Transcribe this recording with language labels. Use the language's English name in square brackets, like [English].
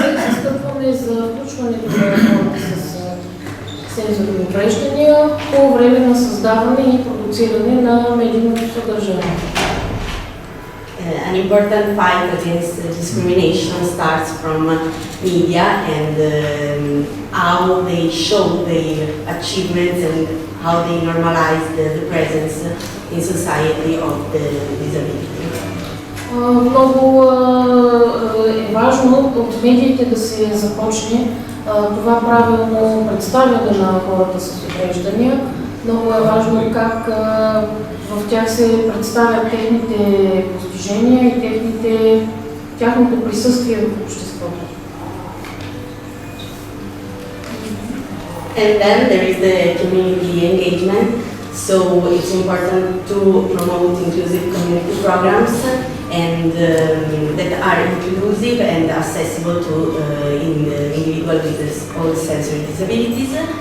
[Bulgarian] Застъпваме за включването на хората с сензорни увреждания по време на създаване и продуциране на медийното съдържание. [English] An important fight against discrimination starts from media and how they show their achievements and how they normalize the presence in society of the disability. [Bulgarian] Много е важно от медиите да се започне това правилно представяне на хората с увреждания. Много е важно как в тях се представят техните постижения и тяхното присъствие в обществото. [English] And then there is the community engagement. So it's important to promote inclusive community programs and that are inclusive and accessible to individuals with all sensory disabilities.